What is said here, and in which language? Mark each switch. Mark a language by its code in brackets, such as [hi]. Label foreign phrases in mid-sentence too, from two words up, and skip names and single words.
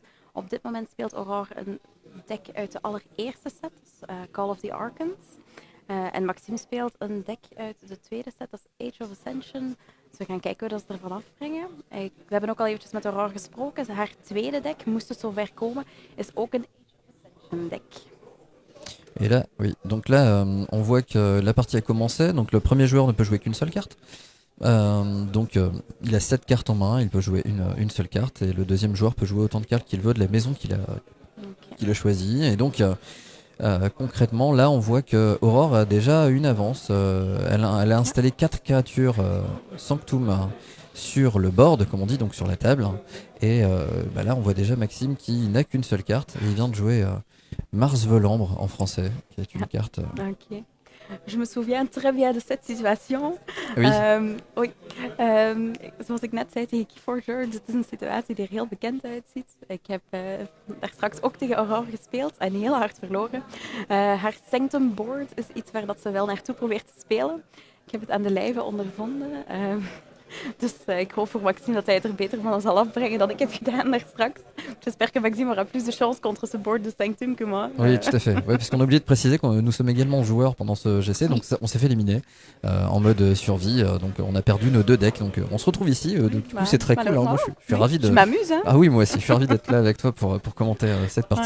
[nl] Op dit moment speelt Aurore een deck uit de allereerste set, dus Call of the Archons. En Maxime speelt een deck uit de tweede set, dat is Age of Ascension. Dus we gaan kijken hoe dat ze ervan afbrengen. We hebben ook al eventjes met Aurore gesproken. Haar tweede deck, moest het zover komen, is ook een Age of Ascension deck. [fr] Et là, oui. Donc là, on voit que la partie a commencé. Donc le premier joueur ne peut jouer qu'une seule carte. Il a 7 cartes en main, il peut jouer une seule carte. Et le deuxième joueur peut jouer autant de cartes qu'il veut de la maison qu'il a choisie. Et donc, concrètement, là, on voit que Aurore a déjà une avance. Elle a installé 4 créatures Sanctum sur le board, comme on dit, donc sur la table. Et là, on voit déjà Maxime qui n'a qu'une seule carte. Et il vient de jouer Mars Velambre en français, qui est une carte. Ok. Je me souviens très bien de cette situation. Oui. Oui. [nl] Zoals ik net zei tegen Keyforger, dit is een situatie die er heel bekend uitziet. Ik heb daar straks ook tegen Aurore gespeeld en heel hard verloren. Haar Sanctum board is iets waar dat ze wel naartoe probeert te spelen. Ik heb het aan de lijve ondervonden. Dus ik hoop voor Maxime dat hij het er beter van zal afbrengen dan ik heb gedaan daar straks. [fr] J'espère que Maxime aura plus de chance contre ce board de Sanctum que moi. Oui, tout à fait. Ouais, parce qu'on a oublié de préciser que nous sommes également joueurs pendant ce GC, donc on s'est fait éliminer en mode survie. Donc on a perdu nos 2 decks. Donc on se retrouve ici. Du coup, c'est très cool. Alors, moi, je suis ravi de. Je m'amuse. Hein. Ah oui, moi aussi. Je suis ravi d'être là avec toi pour commenter cette partie.